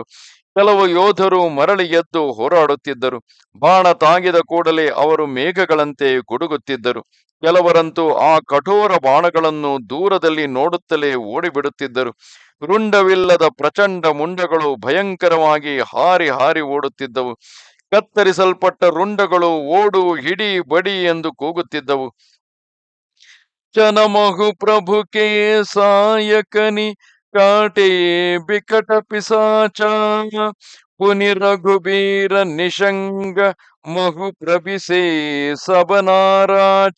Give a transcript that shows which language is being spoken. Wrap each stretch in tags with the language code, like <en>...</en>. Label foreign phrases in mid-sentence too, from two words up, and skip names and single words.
<kn>ಕೆಲವು ಯೋಧರು ಮರಳಿ ಎದ್ದು ಹೋರಾಡುತ್ತಿದ್ದರು. ಬಾಣ ತಾಗಿದ ಕೂಡಲೇ ಅವರು ಮೇಘಗಳಂತೆ ಗುಡುಗುತ್ತಿದ್ದರು. ಕೆಲವರಂತೂ ಆ ಕಠೋರ ಬಾಣಗಳನ್ನು ದೂರದಲ್ಲಿ ನೋಡುತ್ತಲೇ ಓಡಿಬಿಡುತ್ತಿದ್ದರು. ರುಂಡವಿಲ್ಲದ ಪ್ರಚಂಡ ಮುಂಡಗಳು ಭಯಂಕರವಾಗಿ ಹಾರಿ ಹಾರಿ ಓಡುತ್ತಿದ್ದವು. ಕತ್ತರಿಸಲ್ಪಟ್ಟ ರುಂಡಗಳು ಓಡು, ಹಿಡಿ, ಬಡಿ ಎಂದು ಕೂಗುತ್ತಿದ್ದವು.</kn> <awa>जनमहु प्रभुके सायकनि काटे बिकट पिसाच पुनि रघुबीर निशंग महु प्रभिसे सबनाराच.</awa>